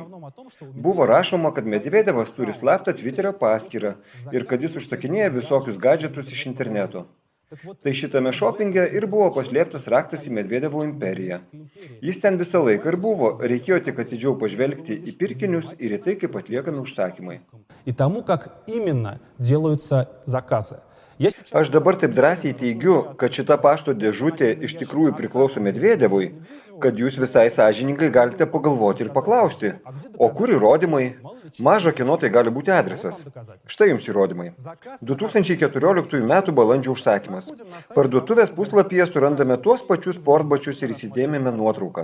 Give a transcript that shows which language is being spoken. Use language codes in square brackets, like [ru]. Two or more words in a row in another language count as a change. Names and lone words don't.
[lt] Buvo rašoma, kad Medvedevas turi slaptą Twitterio paskyrą ir kad jis užsakinėja visokius gadžetus iš interneto. Tai šitame šopinge ir buvo paslėptas raktas į Medvedevo imperiją. Jis ten visą laiką ir buvo, reikėjo tik atidžiau pažvelgti į pirkinius ir į tai, kaip atliekami užsakymai. [ru] И тому, как именно делаются заказы. [lt] Aš dabar taip drąsiai teigiu, kad šita pašto dėžutė iš tikrųjų priklauso Medvedevui, kad jūs visai sąžiningai galite pagalvoti ir paklausti, o kur įrodymai? Maža kieno tai gali būti adresas. Štai jums įrodymai. 2014 metų balandžio užsakymas. Parduotuvės puslapyje surandame tuos pačius sportbačius ir įsidėmėme nuotrauką.